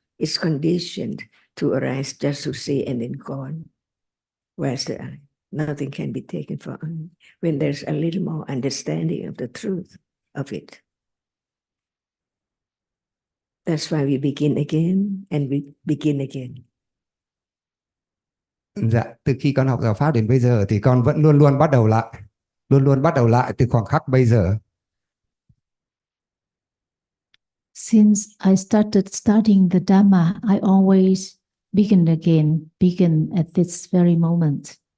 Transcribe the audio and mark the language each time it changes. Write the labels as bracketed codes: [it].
[en] It's conditioned to arise just to see and then gone. Where's the I? Nothing can be taken for I when there's a little more understanding of the truth of it. That's why we begin again and we begin again. [vi] Dạ, từ khi con học giáo pháp đến bây giờ thì con vẫn luôn luôn bắt đầu lại từ khoảng khắc bây giờ. [en] Since I started studying the Dhamma, I always begin at this very moment.